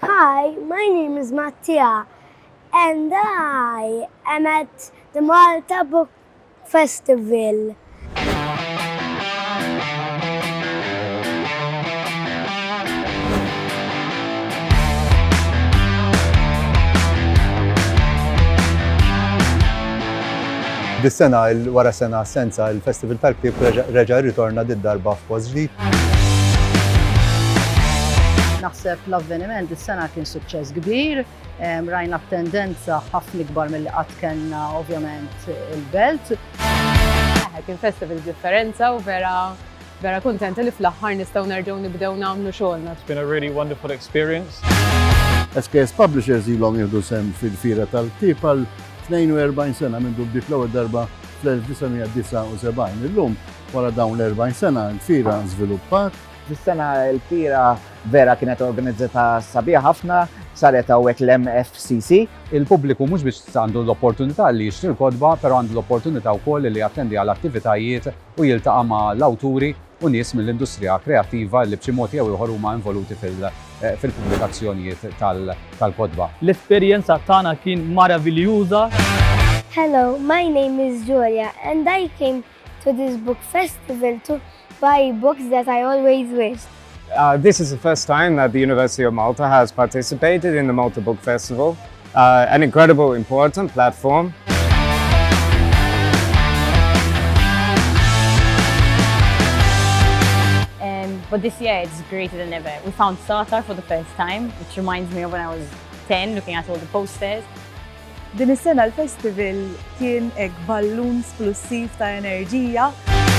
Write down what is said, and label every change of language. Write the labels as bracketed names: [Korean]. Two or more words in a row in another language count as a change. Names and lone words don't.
[English] Hi, my name is Mattia, and I am at the Malta Book Festival. [Maltese] Dis-sena wara sena assenza il-Festival tal-Ktieb reġa' jirritorna darba f'post ġdid. Naħseb l-avveniment is-sena kien suċċess kbir, rajna tendenza ħafna ikbar milli qatt kellna ovvjament il-Belt. Kien festival differenza u vera kuntenta li fl-aħħar nistgħu nerġgħu nibdew nagħmlu xogħolna. [English] It's been a really wonderful experience. [Maltese] SKS Publishers ilhom jieħdu sehem fil-Fira tal-Ktieb għal 42 sena minn bdiet l-ewwel darba fl-1979. Illum wara dawn l-40 sena l-Fira żviluppat. Dis-sena l-Fira vera kienet organizzata sabiħa ħafna, saret hawnhekk l-MFCC. Il-pubbliku mhux biex għandu l-opportunità li jixtri l-kodba, però għandu l-opportunità wkoll li jattendi għal attivitajiet u jiltaqa' ma' l-awturi u nies mill-industrija kreattiva li b'xi mod jew ieħor huma involuti fil-pubblikazzjonijiet tal-kodba. L-esperjenza tagħna kien maraviljuża. [English] Hello, my name is Julia, and I came to this book festival to buy books that I always wished. This is the first time that the University of Malta has participated in the Malta Book Festival, an incredible, important platform. But this year it's greater than ever. We found Sartar for the first time, which reminds me of when I was 10, looking at all the posters. [Maltese] Din is-sena l-festival kien hekk ballun splussiv ta' enerġija.